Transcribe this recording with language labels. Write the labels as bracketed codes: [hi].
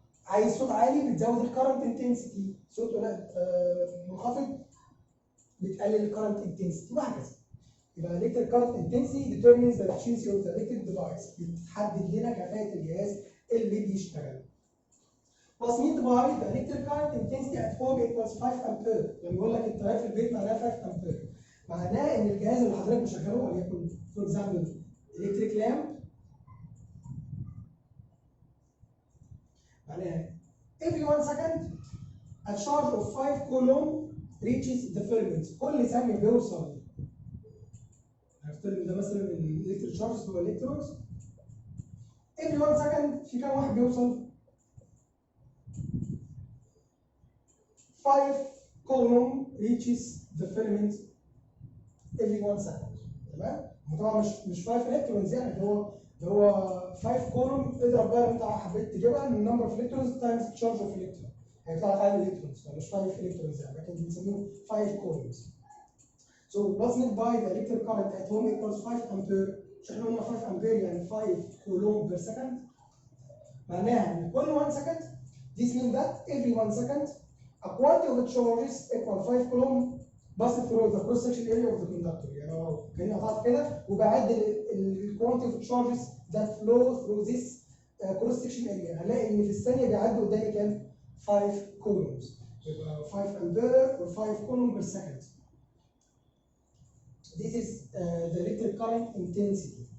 [ar] عايز صوت عالي بتزود الكارنت انتنسيتي، صوت منخفض بتقلل الكارنت انتنسيتي وهكذا. يبقى [en] electric current intensity determines the efficiency of the electric device، [ar] بتحدد لنا كفاءة الجهاز اللي بيشتغل. [en] What's meant by the electric current intensity at home equals 5 ampere. [ar] لما يقول لك التيار في البيت معناه 5 امبير، معناه ان الجهاز اللي حضرتك مشغله وليكن [en] for example electric lamp، [ar] معناها [en] every 1 second a charge of 5 coulomb reaches the filament. [ar] كل ثانية بيوصل، هنفترض ده مثلا الالكتريك تشارجز هو الكترونز، [en] every 1 second [ar] في كام واحد بيوصل؟ [en] 5 coulomb reaches the filament every 1 second. [ar] تمام؟ طبعا مش 5 الكترونز، يعني ده هو 5 كولوم. اضرب بقى انت حبيت تجيبها من [en] number of electrons times charge of electron, [ar] هيطلع لك عدد الكترونز، مش 5 الكترونز يعني، لكن بنسميه 5 كولومز. [en] So what's meant by the electric current at home equals 5 ampere. [ar] مش احنا قلنا 5 امبير يعني 5 كولوم بير سكند، معناها ان كل [en] 1 second this means that every 1 second a quantity of charges equal 5 coulomb pass through the cross section area of the conductor. [ar] يعني كاني قطعت كده وبعد ال [en] quantity of charges that flow through this cross section area، [ar] هلاقي ان في الثانيه بيعدوا قدامي كام؟ 5 coulombs. يبقى 5 امبير [en] or 5 coulomb per second. This is the electric current intensity.